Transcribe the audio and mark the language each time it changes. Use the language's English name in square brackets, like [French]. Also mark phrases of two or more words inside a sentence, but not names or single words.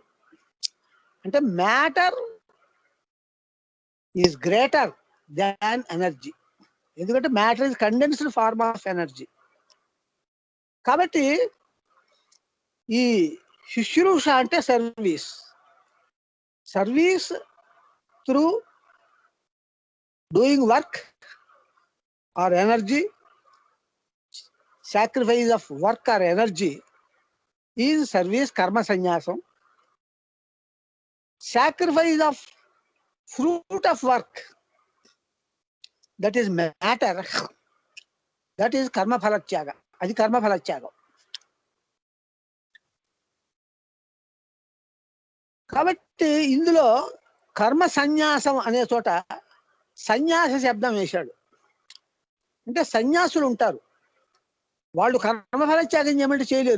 [English] అంటే matter is greater than energy. ఎందుకంటే matter is condensed form of energy. [Telugu] కాబట్టి ఈ శుశ్రూష అంటే సర్వీస్. [English] service through doing work or energy, sacrifice of work or energy is service, [Telugu] కర్మ సన్యాసం. [English] Sacrifice of fruit of work, that is matter, that is [Sanskrit] कर्म फल त्याग. [Telugu] Adi [Sanskrit] कर्म फल त्याग. [Telugu] కాబట్టి ఇందులో కర్మ సన్యాసం అనే చోట సన్యాస శబ్దం వేశాడు. అంటే సన్యాసులు ఉంటారు, వాళ్ళు కర్మఫల త్యాగం చేయమంటే చేయలేరు.